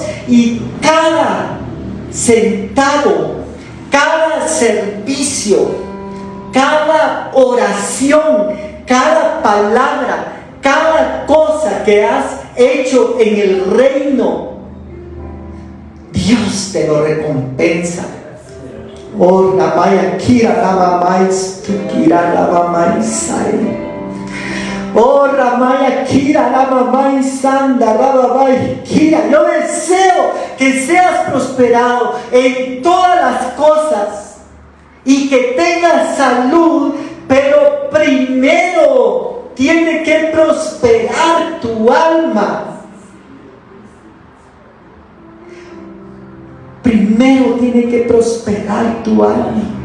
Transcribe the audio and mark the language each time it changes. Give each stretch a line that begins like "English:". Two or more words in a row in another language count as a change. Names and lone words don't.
Spanish: Y cada centavo, cada servicio, cada oración, cada palabra, cada cosa que has hecho en el reino, Dios te lo recompensa. Oh, Ramaya Kira Lavamais, Tukira Lavamais. Oh, Ramaya Kira Lavamais, Sanda Ravamai Kira. Yo deseo que seas prosperado en todas las cosas y que tengas salud, pero primero tiene que prosperar tu alma. Primero tiene que prosperar tu alma.